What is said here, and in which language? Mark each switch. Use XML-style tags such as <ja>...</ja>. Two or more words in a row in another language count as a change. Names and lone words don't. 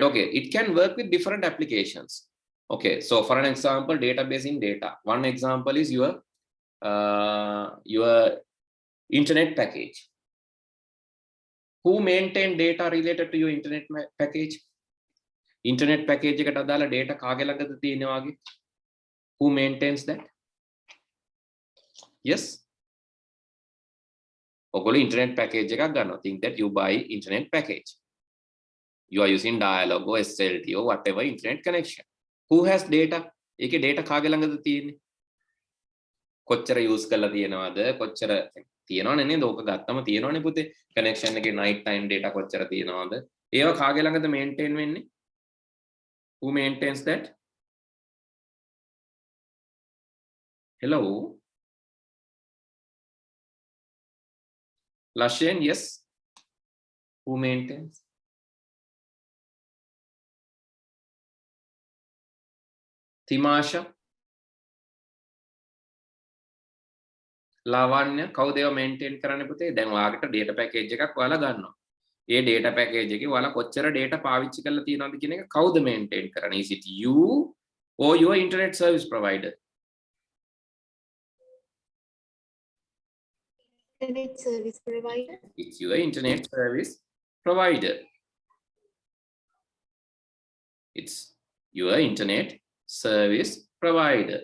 <en>Okay, it can work with different applications. Okay, so for an example, database in data. One example is your internet package. Who maintain data related to your internet package? Internet package</en> <si>එකට අදාළ data කාගේ ළඟද තියෙන්නේ වගේ?</si> <en>Who maintains that? Yes.</en> <si>ඔයගොල්ලෝ</si> <en>internet package</en> <si>එකක් ගන්නවා.</si> <en>Think that you buy internet package. You are using Dialog or SLT or whatever internet connection. Who has data?</en> <si>ඒකේ data කාගේ ළඟද තියෙන්නේ? කොච්චර use කරලා තියෙනවද? කොච්චර තියෙනවනේ නේද? ඕක ගත්තම තියෙනවනේ පුතේ. connection එකේ</si> <en>night time data</en> <si>කොච්චර තියෙනවද? ඒවා කාගේ ළඟද maintain වෙන්නේ?</si> <en>Who maintains that? Hello? Lashen, yes? Who maintains? Timasha? Lavanya,</en> <si>කවුද ඒවා maintain කරන්නේ පුතේ? දැන් ඔයාලට</si> <en>data package</en> <si>එකක් ඔයාලා ගන්නවා. ඒ</si> <en>data package</en> <si>එකේ ඔයාලා කොච්චර data පාවිච්චි කරලා තියෙනවද කියන එක කවුද maintain කරන්නේ?</si> <en>Is it you or your internet service provider? Internet service provider. It's your internet service provider. It's your internet service provider.</en>